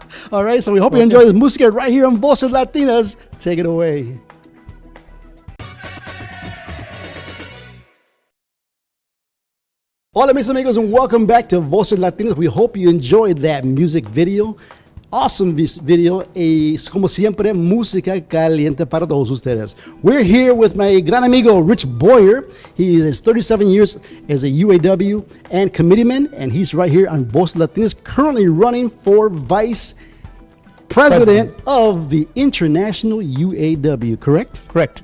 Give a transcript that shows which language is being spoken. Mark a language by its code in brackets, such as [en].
[en] All right, so we hope you enjoy this música right here on Voces Latinas. Take it away. [es] Hola mis amigos [en] and welcome back to Voces Latinas. We hope you enjoyed that music video. Awesome video [es] y como siempre música caliente para todos ustedes. [en] We're here with my [es] gran amigo [en] Rich Boyer. He is 37 years as a UAW and committeeman, and he's right here on Voces Latinas, currently running for vice president of the International UAW, correct? Correct.